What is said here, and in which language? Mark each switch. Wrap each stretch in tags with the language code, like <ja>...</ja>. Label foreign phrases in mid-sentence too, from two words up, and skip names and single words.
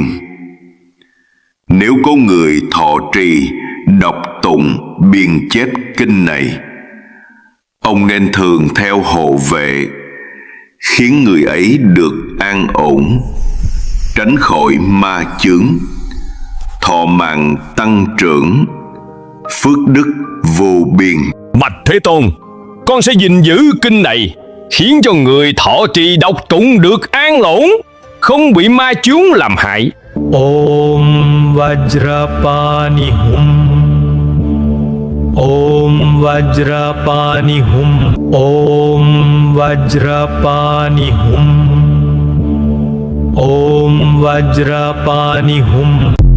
<vi>Nếu có người thọ trì, đọc tụng, biên chép kinh này, ông nên thường theo hộ vệ, khiến người ấy được an ổn, tránh khỏi ma chướng, thọ mạng tăng trưởng, phước đức vô biên. Bạch Thế Tôn, con sẽ gìn giữ kinh này, khiến cho người thọ trì đọc tụng được an ổn, không bị ma chướng làm hại.</vi> <sa>Om Vajrapani Hum. Om Vajrapani Hum. Om Vajrapani Hum. Om Vajrapani Hum.</sa>